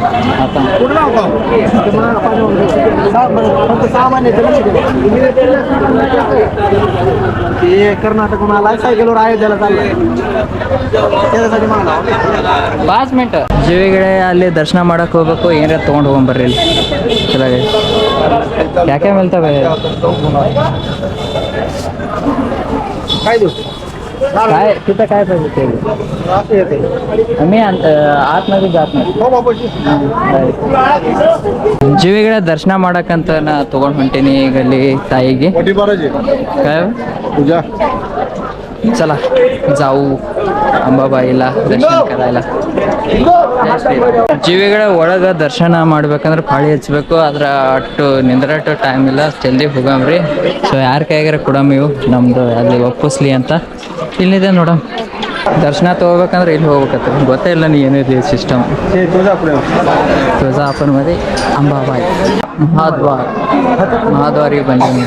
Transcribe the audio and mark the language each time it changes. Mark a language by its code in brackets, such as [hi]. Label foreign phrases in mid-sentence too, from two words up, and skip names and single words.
[kn] कर्नाटक 5 ಮಿನಿಟ್. ಜೀವಿಗಳೇ, ಅಲ್ಲಿ ದರ್ಶನ ಮಾಡಕ್ ಹೋಗ್ಬೇಕು. ಏನಾರ ತೊಗೊಂಡು ಹೋಗ್ಬರ್ರಿ. ಇಲ್ಲಿ ಚಲಾಗಿ ಯಾಕೆ ಮೇಲ್ತವೆ [mr] काय तिथं काय पाहिजे ते मी आतमध्ये जात नाही. [kn] ಜೀವಿಗಳ ದರ್ಶನ ಮಾಡಕ್ಕಂತ ನಾ ತಗೊಂಡ್ ಹೊಂಟೀನಿ ಈಗ ಅಲ್ಲಿ ತಾಯಿಗೆ. [mr] काय पूजा. चला जाऊ अंबाबाईला दर्शन करायला. [kn] ಜೀವಿಗಳ ಒಳಗ ದರ್ಶನ ಮಾಡ್ಬೇಕಂದ್ರೆ ಪಾಳಿ ಹಚ್ಬೇಕು. ಅದ್ರ ಅಟ್ಟು ನಿಂದ್ರಟ್ಟು ಟೈಮ್ ಇಲ್ಲ. ಜಲ್ದಿ ಹೋಗಮ್ರಿ. ಸೊ ಯಾರ ಕೈಯಾಗಾರ ಕೊಡಮ್ ಇವು ನಮ್ದು ಅಲ್ಲಿ ಒಪ್ಪಿಸ್ಲಿ ಅಂತ. ಇಲ್ಲಿದೆ ನೋಡಮ್. ದರ್ಶನ ತಗೋಬೇಕಂದ್ರೆ ಇಲ್ಲಿ ಹೋಗ್ಬೇಕತ್ತ. ಗೊತ್ತೇ ಇಲ್ಲ ನೀ ಏನಿದೆ ಸಿಸ್ಟಮ್. ತುಳಜಾಪುರमध्ये ಅಂಬಾಬಾಯಿ ಮಹಾದ್ವಾರಿಗೆ ಬಂದೀನಿ.